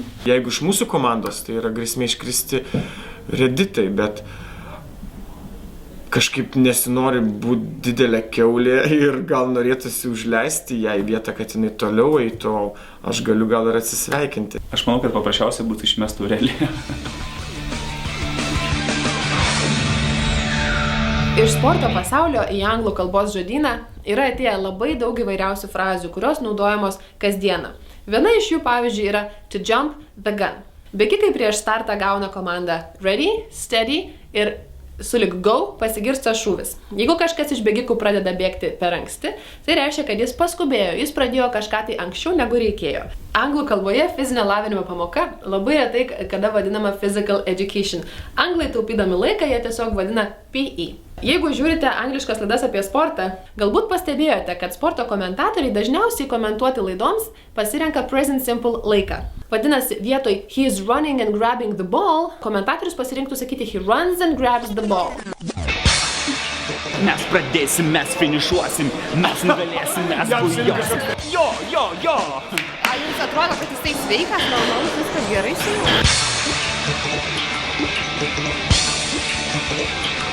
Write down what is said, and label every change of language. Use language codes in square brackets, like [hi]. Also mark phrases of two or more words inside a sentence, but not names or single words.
[lt] Jeigu iš mūsų komandos, tai yra grėsmė iškristi Reditai, bet kažkaip nesinori būti didelė kiaulė ir gal norėtųsi užleisti ją į vietą, kad jinai toliau eitų, o aš galiu gal ir atsisveikinti. Aš manau, kad paprasčiausiai būtų išmestų realiai. Iš sporto pasaulio į anglų kalbos žodyną yra atėję labai daug įvairiausių frazių, kurios naudojamos kasdieną. Viena iš jų, pavyzdžiui, yra [en] to jump the gun. [lt] Bėgikai prieš startą gauna komandą [en] ready, steady [lt] ir sulig go pasigirsta šūvis. Jeigu kažkas iš bėgikų pradeda bėgti per anksti, tai reiškia, kad jis paskubėjo, jis pradėjo kažką tai anksčiau negu reikėjo. Anglų kalboje fizinio lavinimo pamoka labai retai kada vadinama [en] physical education. [lt] Anglai taupydami laiką jie tiesiog vadina PE. Jeigu žiūrite angliškas laidas apie sportą, galbūt pastebėjote, kad sporto komentatoriai dažniausiai komentuoti laidoms pasirenka [en] present simple [lt] laiką. Vadinasi, vietoj [en] he is running and grabbing the ball, [lt] komentatorius pasirinktų sakyti [en] he runs and grabs the ball. [lt] Mes pradėsim, mes finišuosim, mes nugalėsim, mes bujosim. Jo, jo, jo. A jums atrodo, kad jisai sveikas, normalus, viskas gerai su juo?